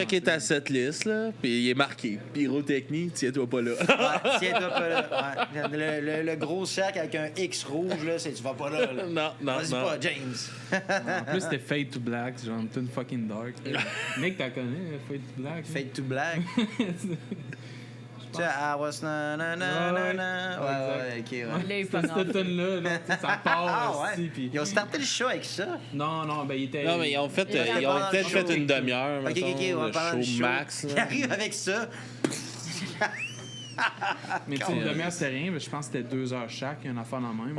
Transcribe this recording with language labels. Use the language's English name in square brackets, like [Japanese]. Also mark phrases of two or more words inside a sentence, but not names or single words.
[French] checker chanter. ta setlist, là, puis il est marqué. Pyrotechnie, tiens-toi pas là. Ouais, tiens-toi pas là. Ouais. Le gros cercle avec un X rouge, là, c'est tu vas pas là. là. Non, non, Vas-y non. pas, James. En plus, c'était Fade to Black, genre une tune [English] fucking dark. [French] Mec, t'as connu Fade to Black? Fade to black. Tu sais, [English] I was na na na na na. [French] Ouais, ok, ouais. Là, il C'est pogne en cette feu. tune-là, là, tu sais, ça part Ah aussi, ouais. puis... Ils ont starté le show avec ça. Non, non, ben il était... Non, mais ils ont fait, Il était ils ont pendant peut-être le show. fait une demi-heure, Ok, mettons, ok, on va le parler show du show. max. Il là. arrive avec ça. Mais tu sais, une demi-heure, c'était rien, mais je pense que c'était 2 heures chaque, une affaire dans le même.